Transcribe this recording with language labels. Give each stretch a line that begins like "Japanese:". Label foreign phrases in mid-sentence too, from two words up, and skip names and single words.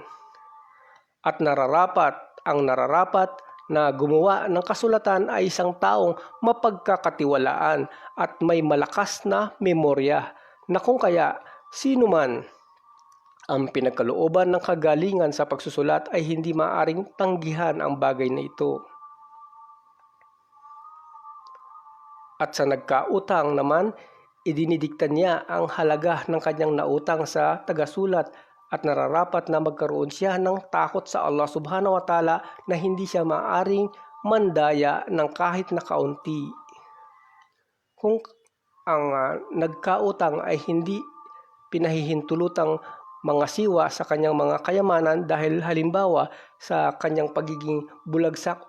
Filipino: At ang nararapat na gumawa ng kasulatan ay isang taong mapagkakatiwalaan at may malakas na memorya, na kung kaya sino man ang pinagkalooban ng kagalingan sa pagsusulat ay hindi maaaring tanggihan ang bagay na ito. At sa nagkautang naman, idinidikta niya ang halaga ng kanyang nautang sa tagasulat at nararapat na magkaroon siya ng takot sa
Arabic: الله سبحانه وتعالى
Filipino: na hindi siya maaaring mandaya ng kahit na kaunti. Kung ang nagkautang ay hindi pinahihintulutang mga siwa sa kanyang mga kayamanan dahil halimbawa sa kanyang pagiging bulagsak